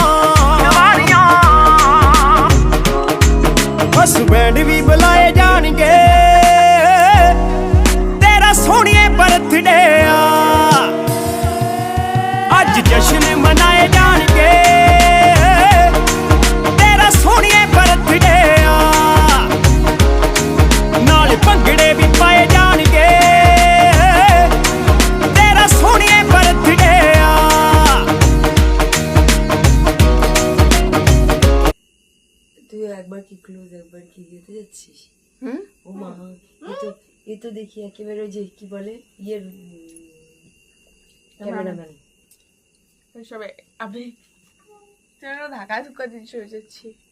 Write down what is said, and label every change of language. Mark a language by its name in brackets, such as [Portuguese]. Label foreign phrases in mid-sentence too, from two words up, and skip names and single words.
[Punjabi] ਬਸ ਬੈਂਡ ਵੀ ਬੁਲਾਏ ਜਾਣਗੇ ਤੇਰਾ ਸੋਹਣੀਏ ਬਰਥਡੇ ਆ ਅੱਜ ਜਸ਼ਨ ਮਨਾਏ ਜਾਣਗੇ ਤੇਰਾ ਸੋਹਣੀਏ ਬਰਥਡੇ ਆ ਨਾਲੇ ਭੰਗੜੇ ਵੀ ਪਾਏ ਜਾਣਗੇ ਤੇਰਾ ਸੋਹਣੀਏ ਬਰਥਡੇ ਆ [Bangla] তুই একবার কি ক্লোজ একবার কি যেতে যাচ্ছিস ও মা এ তো দেখি একেবারে ওই যে কি বলে ইয়ের ক্যামেরাম্যান সবাই আমি ঢাকা ঢুকা দিচ্ছি যাচ্ছি